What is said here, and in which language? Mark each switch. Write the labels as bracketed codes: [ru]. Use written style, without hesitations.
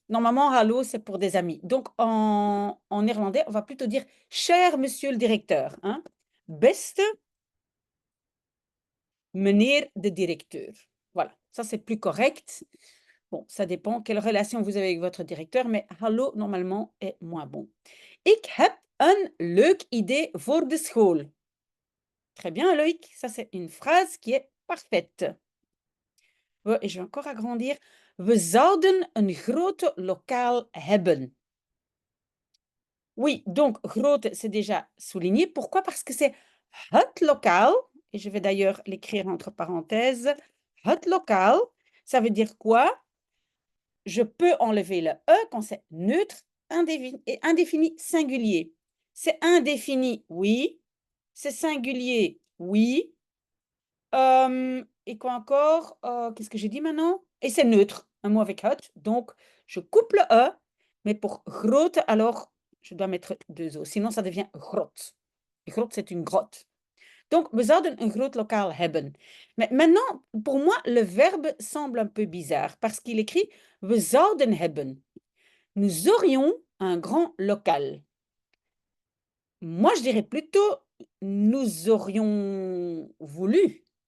[fr] Normalement, hallo, c'est pour des amis. Donc, en néerlandais, on va plutôt dire cher monsieur le directeur. Hein? [nl] Beste meneer de directeur. [fr] Voilà, ça c'est plus correct. Bon, ça dépend quelle relation vous avez avec votre directeur, mais hallo, normalement, est moins bon. [nl] Ik heb een leuk idee voor de school. [fr] Très bien, Loïc, ça c'est une phrase qui est parfaite. Et je vais encore agrandir. [nl] We zouden een groot lokaal hebben. [fr] Oui, donc groot, c'est déjà souligné. Pourquoi? Parce que c'est het lokaal. Et je vais d'ailleurs l'écrire entre parenthèses. Het lokaal, ça veut dire quoi? Je peux enlever le E quand c'est neutre et indéfini singulier. C'est indéfini, oui. C'est singulier, oui. Et quoi encore? Qu'est-ce que j'ai dit maintenant? Et c'est neutre, un mot avec hot. Donc, je coupe le E, mais pour grote, alors, je dois mettre deux O. Sinon, ça devient grot. Grot, c'est une grotte. [nl] Donc, we zouden een groot lokaal hebben. [fr] Mais maintenant, pour moi, le verbe semble un peu bizarre parce qu'il écrit [nl] we zouden hebben. [fr] Nous aurions un grand local. Moi, je dirais plutôt nous aurions voulu.